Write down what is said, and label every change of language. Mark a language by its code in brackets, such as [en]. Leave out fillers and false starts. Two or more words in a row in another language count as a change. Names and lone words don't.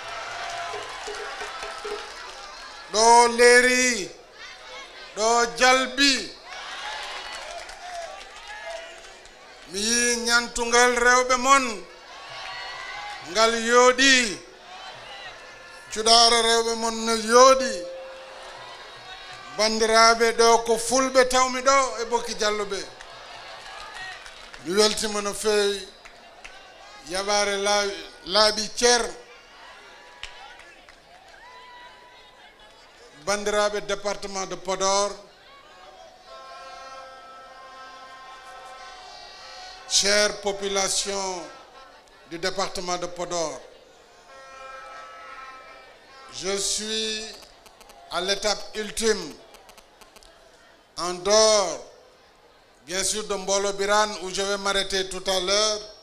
[ff] ɗo leeri ɗo jalbi mi yi ñantugal rewɓe mon ngal yooɗi cuɗaare rewɓe mon no yooɗi bandiraɓe ɗo ko fulɓe tawmi ɗo e bokki jalluɓe mi weltima no feewi yaɓare laaɓi ceer [fr] bandiraɓe département de Podor chère population du département de Podor, je suis à l'étape ultime, en dehors, bien sûr, de Mbolo Birane, où je vais m'arrêter tout à l'heure.